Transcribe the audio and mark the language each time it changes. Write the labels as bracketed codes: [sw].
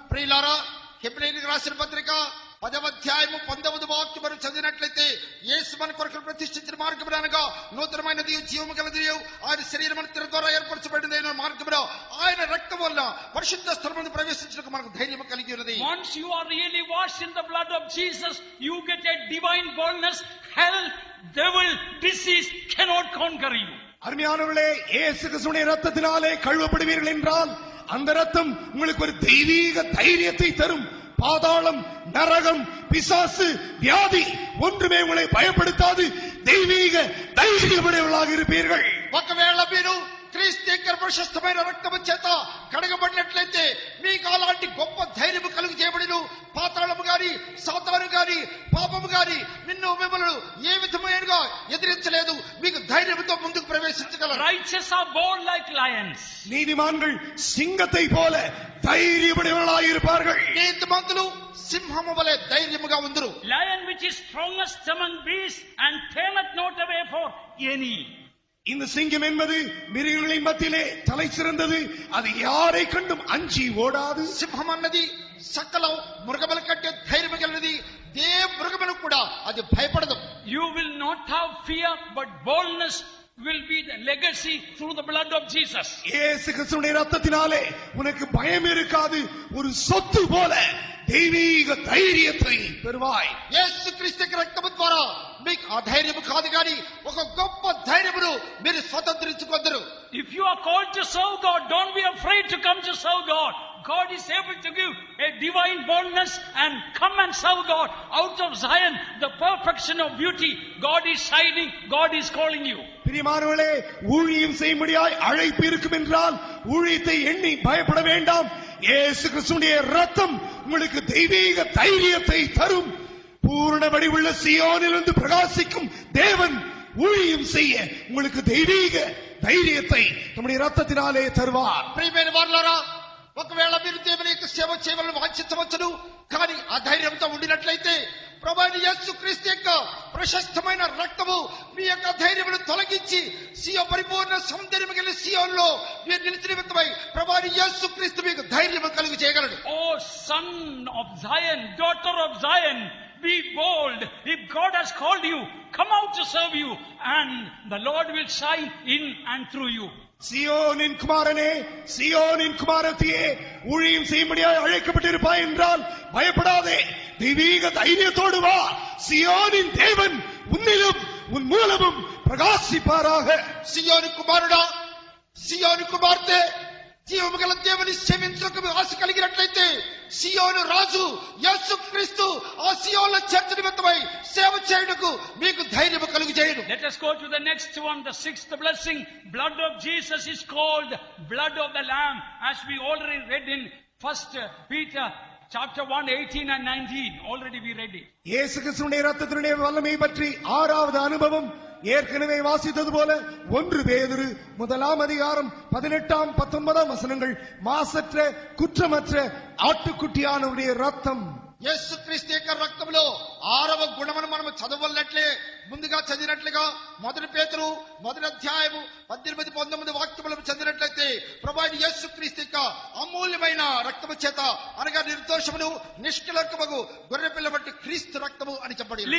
[te] ప్రియులారా, హెబ్రీయులకు రాసిన పత్రిక 10వ అధ్యాయము 19వ వాక్యం మనం చదివినట్లయితే యేసు మన కొరకు ప్రతిష్ఠించిన మార్గం అనగా నూతనమైనది, జీవము గలది, ఆయన శరీరం మన ద్వారా ఏర్పరచబడిన మార్గంలో ఆయన రక్తం వల్ల పరిశుద్ధ స్థలమును ప్రవేశించడానికి మనకు ధైర్యం కలిగి ఉన్నది. [en] Once you are really washed in the blood of Jesus, you get a divine boldness. Hell, devil, disease cannot conquer you. [ta] அருமையானவர்களே, இயேசு கிறிஸ்துவின் ரத்தத்தினாலே கழுவப்படுவீர்கள் என்றால் அந்த ரத்தம் உங்களுக்கு ஒரு தெய்வீக தைரியத்தை தரும். பாதாளம், நரகம், பிசாசு, வியாதி ஒன்றுமே உங்களை பயப்படுத்தாது. தெய்வீக தைரியமுடையவர்களாக இருப்பீர்கள். [te] ఒకవేళ మీరు క్రీస్తు యొక్క ప్రశస్తమైన రక్తము చేత కడగబడినట్లయితే మీకు అలాంటి గొప్ప ధైర్యము కలుగు చేయబడిను. పాతాళము గాని, సాతాను గాని, పాపము గాని నిన్ను మిమ్మల్ని ఏ విధమైనగా ఎదిరించలేదు. మీకు ధైర్యంతో ముందుకు ప్రవేశించగలరు. [en] Righteous are bold like lions. [ta] நீதிமான்கள் சிங்கத்தை போல தைரியமுடையவர்களாக இருப்பார்கள். [te] నీతిమంతులు సింహము వలె ధైర్యముగా ఉందురు. [en] Lion which is strongest among beasts and tameth not away for any. [ta] இந்த சிங்கம் என்பது மிருகங்களின் மத்தியிலே தலை சிறந்தது. அது யாரை கண்டும் அஞ்சி ஓடாது. [te] సింహం అన్నది సకల మృగముల కంటే ధైర్యం కలిగినది. ఏ మృగమును కూడా అది భయపడదు. [en] You will not have fear, but boldness will be the legacy through the blood of Jesus. [ta] இயேசு கிறிஸ்துவின் ரத்தத்தினாலே உனக்கு பயம் இருக்காது. ஒரு சொத்து போல தெய்வீக தைரியத்தை பெறுவாய். [te] యేసు క్రీస్తు యొక్క రక్తము ద్వారా మీకు ఆ ధైర్యము కాదు కానీ ఒక గొప్ప ధైర్యమును మీరు స్వతంత్రించుకొందరు. [en] If you are called to serve God, don't be afraid to come to serve God. God is able to give a divine boldness and come and serve God. Out of Zion, the perfection of beauty, God is shining, God is calling you. [ta] பிரியமானவர்களே, ஊழியம் செய்யும்படியாய் அழைப்பு இருக்கும் என்றால் ஊழியத்தை எண்ணி பயப்பட வேண்டாம். இயேசு கிறிஸ்துவினுடைய ரத்தம் உங்களுக்கு தெய்வீக தைரியத்தை தரும். பூரண வடிவுள்ள சீயோனிலிருந்து பிரகாசிக்கும் தேவன் ஊழியம் செய்ய உங்களுக்கு தெய்வீக தைரியத்தை நம்முடைய ரத்தத்தினாலே தருவார். [te] ప్రియమైన వారలారా, ఒకవేళ మీరు దేవుని యొక్క సేవ చేయవలన వాంఛించవచ్చును, కానీ ఆ ధైర్యంతో ఉండినట్లయితే ప్రభువైన యేసుక్రీస్తు యొక్క ప్రశస్తమైన రక్తము మీ యొక్క ధైర్యమును తొలగించి సియోను పరిపూర్ణ సౌందర్యము కలిగిన సియోనులో మీరు నిలిచిన నిమిత్తమై ప్రభువైన యేసుక్రీస్తు మీకు ధైర్యము కలుగు చేయగలడు. [en] Oh son of Zion, daughter of Zion, be bold. If God has called you, come out to serve you, and the Lord will shine in and through you. [ta] சியோனின் குமாரனே, சியோனின் குமாரத்தியே, ஊழியம் செய்யும்படியாய் அழைக்கப்பட்டிருப்பாய் என்றால் பயப்படாதே, தெய்வீக தைரியத்தோடு வா. சியோனின் தேவன் உன்னிலும் உன் மூலமும் பிரகாசிப்பாராக. [te] సియోను కుమారుడా, సియోను కుమార్తె, జీవము గల దేవుని సేవించుటకు ఆశ కలిగినట్లయితే సియోను రాజు యేసుక్రీస్తు ఆ సియోనులో చేర్చు నిమిత్తమై సేవ చేయుటకు మీకు ధైర్యము కలుగు చేయును. [en] Let us go to the next one, the sixth blessing. Blood of Jesus is called blood of the Lamb, as we already read in 1 Peter chapter 1, 18 and 19. Already we read it. [ta] இயேசு கிறிஸ்துவினுடைய ரத்தத்தினுடைய வல்லமை பற்றி 6வது அனுபவம் ஏற்கனவே வாசித்தது போல 1 பேதுரு 1ஆம் அதிகாரம் 18, 19 வசனங்கள். மாசற்ற குற்றமற்ற ஆட்டுக்குட்டியானவருடைய ரத்தம். [te] యేసుక్రీస్తు యొక్క రక్తంలో 6వ గుణమును మనం చదవలనట్లే ముందుగా చదివినట్లుగా 1 పేతురు 1వ అధ్యాయము 18, 19 వాక్యములను చదివినట్లయితే ప్రభువైన యేసుక్రీస్తు యొక్క అమూల్యమైన రక్తము చేత అనగా నిర్దోషమును నిష్కళంకముగు గొర్రెపిల్ల వంటి క్రీస్తు రక్తము అని చెప్పబడింది.